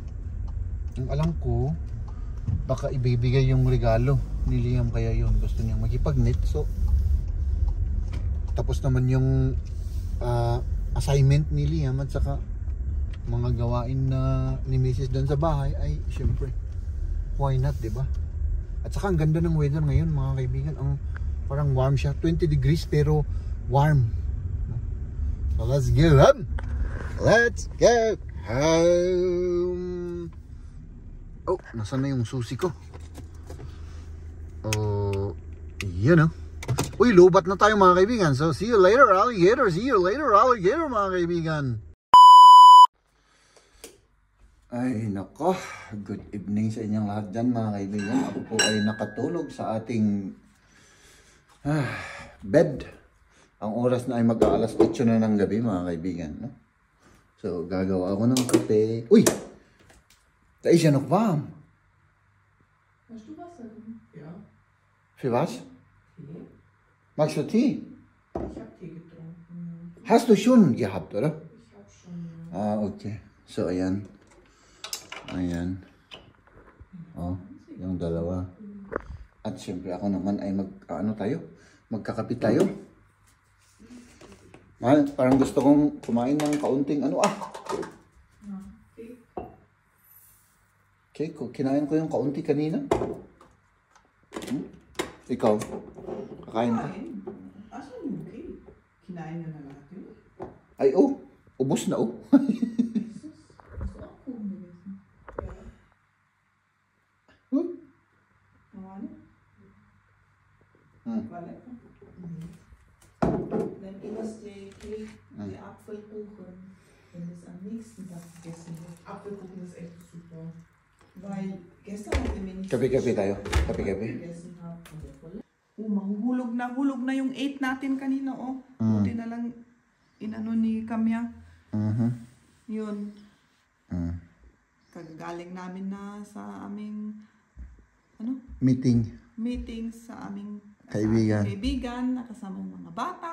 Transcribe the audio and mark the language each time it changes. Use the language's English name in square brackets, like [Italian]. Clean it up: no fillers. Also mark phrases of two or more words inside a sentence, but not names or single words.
[Filipino] Ang alam ko, baka ibibigay yung regalo ni Liam, kaya yun gusto niyang makipag-meet. So tapos naman yung assignment ni Liam at saka mga gawain na ni Mrs. doon sa bahay, ay syempre [English] why not, [Filipino] diba? At saka ang ganda ng weather ngayon mga kaibigan, ang parang warm siya, 20 degrees pero warm. [English] So let's go home. Let's go home. [Filipino] Oh, nasaan na yung susi ko? Oh, yun know. Uy, lubat na tayo mga kaibigan. [English] So see you later alligator. See you later alligator [Filipino] mga kaibigan. Ay nako, [English] good evening [Filipino] sa inyong lahat dyan mga kaibigan. Ako po ay nakatulog sa ating bed. Ang oras na ay mag-aalas 8 na ng gabi mga kaibigan, no? So gagawa ako ng kape. Uy! [German] Da ist ja noch warm. Hast du Wasser? Ja. Für was? Tee. Magst du Tee? Ich habe Tee getrunken. Hast du schon gehabt, oder? Ich habe schon. [Filipino] Okay. So ayan. Ayan. Oh, yung dalawa. At syempre ako naman ay magkakapit tayo. Parang gusto kong kumain ng kaunting cake. Kinain ko yung kaunti kanina. Ikaw? Kakain ka? Asan yung cake? Kinain na natin. Ay, ubos na [German] Vale. Dann isst die Cake, die Apfelkuchen, wenn es am nächsten Tag gegessen wird. Apfelkuchen ist echt super. Weil gestern hat er mir nicht [Filipino] Kape-kape tayo. Kape-kape. [German] gegessen habe. [Filipino] Mahuhulog na yung 8 natin kanina, Buti na lang inano ni Kamya. Yun. Kagagaling namin na sa aming meeting sa aming kaibigan, nakasama yung mga bata.